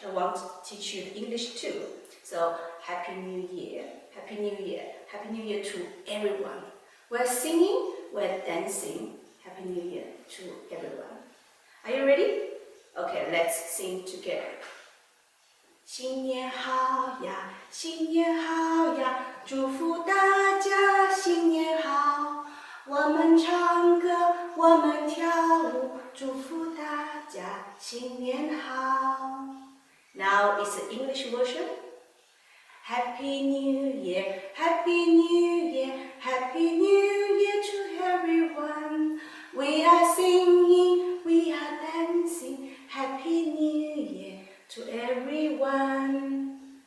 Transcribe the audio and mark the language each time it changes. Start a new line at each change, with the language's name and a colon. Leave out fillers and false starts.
English: I want to teach you the English too. So Happy New Year, Happy New Year, Happy New Year to everyone. We're singing, we're dancing. Happy New Year to everyone. Are you ready? Okay, let's sing together.
Chinese: 新年好呀，新年好呀，祝福大家新年好。我们唱歌，我们跳舞，祝福大家新年好。
English: Now it's the English version. Happy New Year, Happy New Year, Happy New Year to everyone. We are singing, we are dancing, Happy New Year to everyone.